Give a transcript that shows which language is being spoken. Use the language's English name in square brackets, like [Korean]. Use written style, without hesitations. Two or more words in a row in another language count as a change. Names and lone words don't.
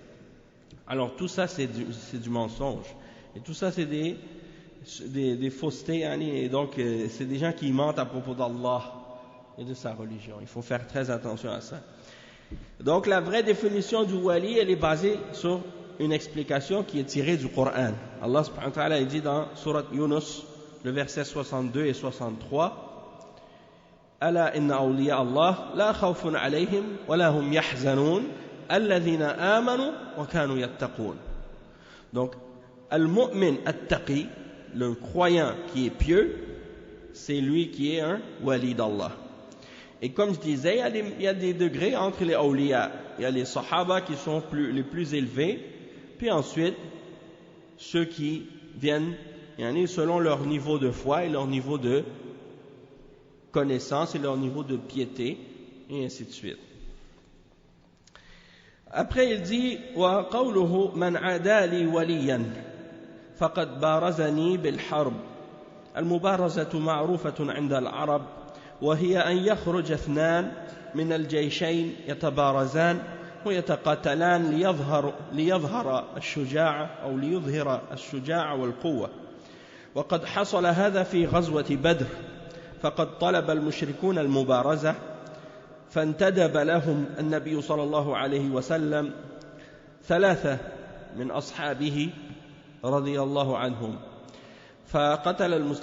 [French] Alors tout ça c'est du mensonge. Et tout ça c'est des faussetés, et donc c'est des gens qui mentent à propos d'Allah et de sa religion. Il faut faire très attention à ça. Donc la vraie définition du wali, elle est basée sur une explication qui est tirée du Coran. Allah [Arabic] سبحانه وتعالى [French] dit dans Surat Yunus, le verset 62 et 63, [Arabic] ألا إن أولياء الله لا خوف عليهم ولا هم يحزنون الذين آمنوا وكانوا يتقون. [French] Donc [Arabic] المؤمن التقي, [French] le croyant qui est pieux, c'est lui qui est un wali d'Allah. Et comme je disais, il y a des degrés entre les awliya. Il y a les sahaba qui sont les plus élevés, puis ensuite ceux qui viennent selon leur niveau de foi et leur niveau de connaissance et leur niveau de piété, et ainsi de suite. Après il dit [Arabic] وقوله من عادى لي وليا فقد بارزني بالحرب. المبارزة معروفة عند العرب وهي أن يخرج اثنان من الجيشين يتبارزان ويتقاتلان ليظهر الشجاعة أو ليظهر الشجاعة والقوة وقد حصل هذا في غزوة بدر فقد طلب المشركون المبارزة فانتدب لهم النبي صلى الله عليه وسلم 3 من أصحابه رضي الله عنهم فقتل